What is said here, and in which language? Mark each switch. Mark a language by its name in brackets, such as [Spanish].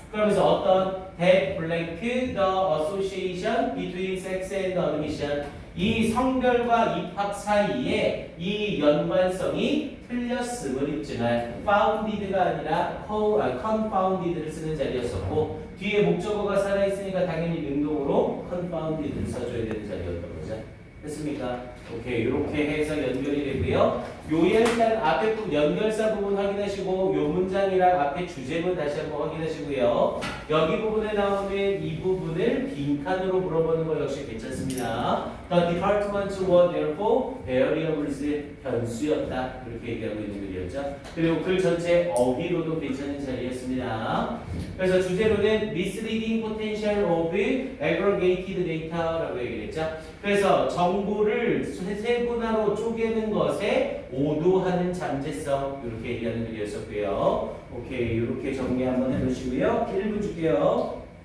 [Korean] 그러면서 어떤 [English] that blank the association between sex and admission, [Korean] 이 성별과 입학 사이에 이 연관성이 틀렸음을 입증할 founded가 아니라 confounded를 쓰는 자리였었고 뒤에 목적어가 살아있으니까 당연히 능동으로 confounded를 써줘야 되는 자리였던 거죠. 됐습니까? 오케이, 이렇게 해서 연결이 되고요. 요 일단 앞에 연결사 부분 확인하시고 요 문장이랑 앞에 주제문 다시 한번 확인하시고요. 여기 부분에 나오는 이 부분을 빈칸으로 물어보는 거 역시 괜찮습니다. [English] The departments were therefore variables, [Korean] 변수였다. 이렇게 얘기하고 있는 글이었죠. 그리고 글 전체 어휘로도 괜찮은 자리였습니다. 그래서 주제로는 [English] misleading potential of aggregated data [Korean] 라고 얘기했죠. 그래서 정보를 세분화로 쪼개는 것에 오도하는 잠재성, 이렇게 얘기하는 글이었었고요. 오케이, 이렇게 정리 한번 해놓으시고요. 1분 줄게요.